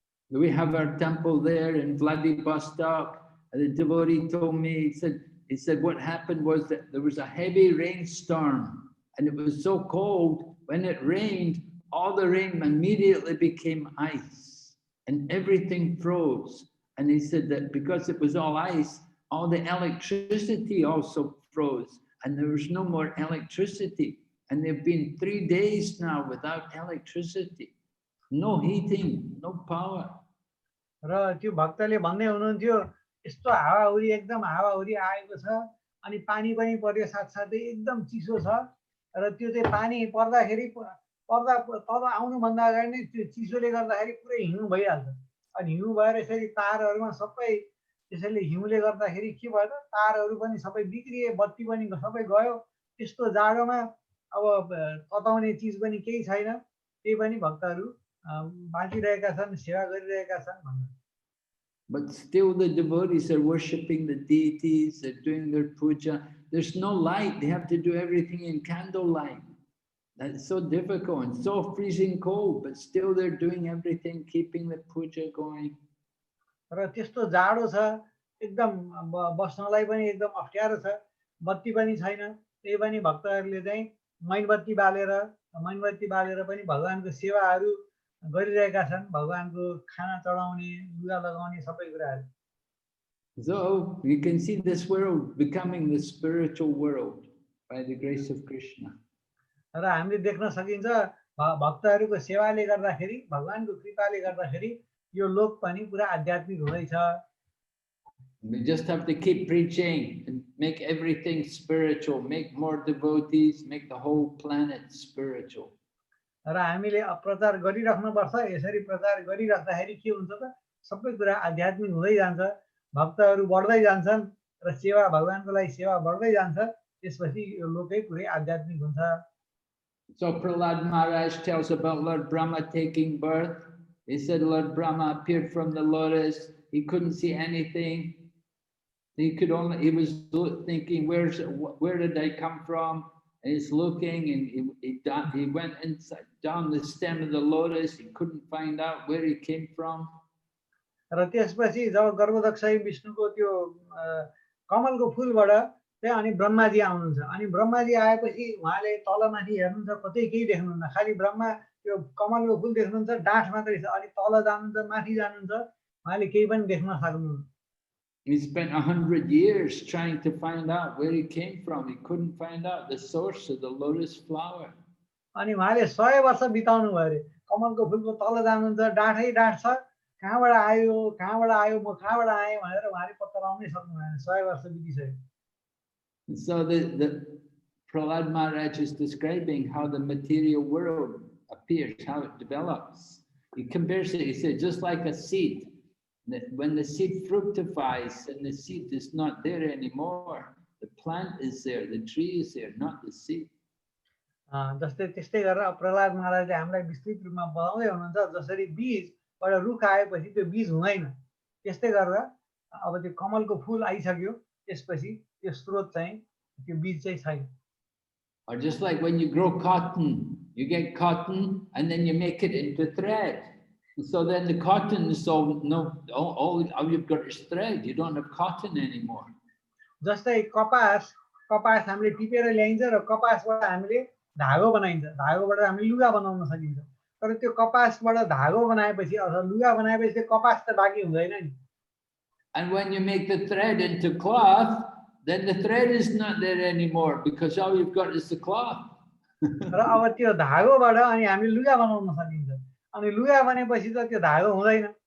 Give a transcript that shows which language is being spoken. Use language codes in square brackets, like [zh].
[en] We have our temple there in Vladivostok. The devotee told me, he said what happened was that there was a heavy rainstorm and it was so cold, when it rained, all the rain immediately became ice and everything froze. And he said that because it was all ice, all the electricity also froze and there was no more electricity. And they've been 3 days now without electricity, no heating, no power. [ne] र त्यो भक्तले भन्दै हुनुहुन्थ्यो यस्तो हावाहुरी एकदम हावाहुरी आएको छ अनि पानी पनि पर्यो साथसाथै एकदम चिसो छ र त्यो चाहिँ पानी पर्दाखेरि तब आउनुभन्दा अगाडि नै त्यो चिसोले गर्दाखेरि पुरै हिउँ भइहाल्छ अनि हिउँ भएर यसरी तारहरूमा सबै त्यसैले हिउँले गर्दाखेरि के भयो त तारहरू पनि सबै बिग्रिए बत्ती पनि सबै गयो त्यस्तो जाडोमा अब तताउने चिज पनि केही छैन त्यही पनि भक्तहरू बाँचिरहेका छन् सेवा गरिरहेका छन् भन्नु। [en] But still the devotees are worshipping the deities, they're doing their puja. There's no light, they have to do everything in candlelight. That's so difficult and so freezing cold, but still they're doing everything, keeping the puja going. [ne] र त्यस्तो जाडो छ एकदम बस्नलाई पनि एकदम अप्ठ्यारो छ बत्ती पनि छैन त्यही पनि भक्तहरूले चाहिँ मैनबत्ती बालेर पनि भगवानको सेवाहरू गरिरहेका छन् भगवानको खाना चढाउने लुगा लगाउने सबै कुराहरू। [en] So you can see this world becoming the spiritual world by the grace of Krishna. [ne] र हामीले देख्न सकिन्छ भक्तहरूको सेवाले गर्दाखेरि भगवानको कृपाले गर्दाखेरि यो लोक पनि पुरा आध्यात्मिक हुँदैछ। [en] We just have to keep preaching and make everything spiritual, make more devotees, make the whole planet spiritual. [ne] र हामीले प्रचार गरिराख्नुपर्छ यसरी प्रचार गरिराख्दाखेरि के हुन्छ त सबै कुरा आध्यात्मिक हुँदै जान्छ भक्तहरू बढ्दै जान्छन् र सेवा भगवानको लागि सेवा बढ्दै जान्छ त्यसपछि यो लोकै पुरै आध्यात्मिक हुन्छ। [en] So Prahlad Maharaj tells about Lord Brahma taking birth. He said Lord Brahma appeared from the lotus. He couldn't see anything. He was thinking, where did I come from? And he's looking, and he went inside down the stem of the lotus. He couldn't find out where he came from. [ne] र त्यसपछि जब गर्भदक्ष विष्णुको त्यो कमलको फूलबाट चाहिँ अनि ब्रह्माजी आउनुहुन्छ अनि ब्रह्माजी आएपछि उहाँले तलमाथि हेर्नुहुन्छ कतै केही देख्नुहुन्न खाली ब्रह्मा त्यो कमलको फूल देख्नुहुन्छ डाँठ मात्रै छ अनि तल जानुहुन्छ माथि जानुहुन्छ उहाँले केही पनि देख्न सक्नुहुन्न। [en] He spent 100 years trying to find out where he came from. He couldn't find out the source of the lotus flower. [ne] अनि उहाँले 100 वर्ष बिताउनु भयो अरे कमलको फूलको तल जानुहुन्छ डाँठै डाँठ छ कहाँबाट आयो म कहाँबाट आएँ भनेर उहाँले पत्ता लगाउनै सक्नु भएन 100 वर्ष बितिसक्यो। [en] So the Prahlad Maharaj is describing how the material world appears, how it develops. He compares it, he said, just like a seed. That when the seed fructifies and the seed is not there anymore, the plant is there, the tree is there, not the seed. [ne] जस्तै त्यस्तै गरेर प्रहलाद महाराजले हामीलाई विस्तृत रूपमा बताउँदै हुनुहुन्छ जसरी बीजबाट रुख आएपछि त्यो बीज हुँदैन त्यस्तै गरेर अब त्यो कमलको फूल आइसक्यो त्यसपछि त्यो स्रोत चाहिँ त्यो बीज चाहिँ छैन [en] Or just like when you grow cotton, you get cotton and then you make it into thread. So then the cotton is all you've got is thread. You don't have cotton anymore. [ne] जस्तै कपास हामीले टिपेर ल्याइन्छ र कपासबाट हामीले धागो बनाइन्छ धागोबाट हामीले लुगा बनाउन सकिन्छ तर त्यो कपासबाट धागो बनाएपछि अथवा लुगा बनाएपछि त्यो कपास त बाँकी हुँदैन नि [en] And when you make the thread into cloth, then the thread is not there anymore because all you've got is the cloth. [ne] र अब त्यो धागोबाट अनि हामीले लुगा बनाउन सकिन्छ अनि लुगा बनेपछि त त्यो धागो हुँदैन